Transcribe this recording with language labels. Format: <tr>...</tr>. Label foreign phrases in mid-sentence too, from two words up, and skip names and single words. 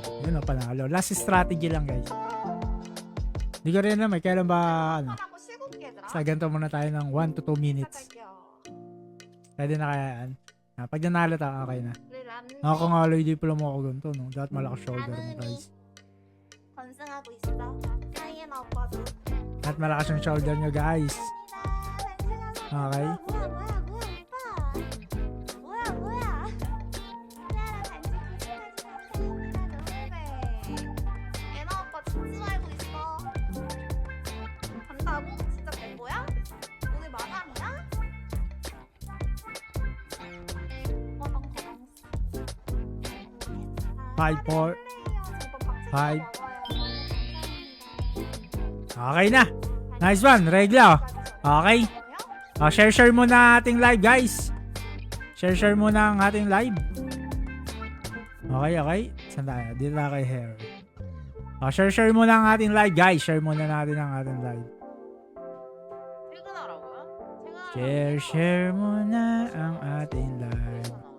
<tl>Yun o, panalo.</tl> <en>Last strategy</en> <tl>lang guys. Hindi ko rin naman, kailan ba ano? Sa ganito muna tayo ng</tl> <en>1 to 2 minutes.</en> <tl>Pwede na kaya yan. Pag nanalo tayo, okay na. Nakakangaloy di pala mo ako ganito, no? Dapat malakas shoulder mo guys.</tl> <ko>건승하고 있어. 하이에나 오빠도.</ko> <tl>Dapat malakas yung shoulder nyo guys. Okay?</tl> <ko>뭐야 오빠. 뭐야. 에나 오빠 진짜 알고 있어. 간다고? 진짜 된 거야? 오늘 마감이야? 가방. 5, 4, 5.</ko> <tl>Okay na.</tl> <en>Nice one.</en> <tl>Regla. Okay. Share muna ating live guys. Share muna ang ating live. Okay. Saan tayo? Dito na kay Harry. Share muna ang ating live guys. Share muna natin ang ating live. Share muna ang ating live.</tl>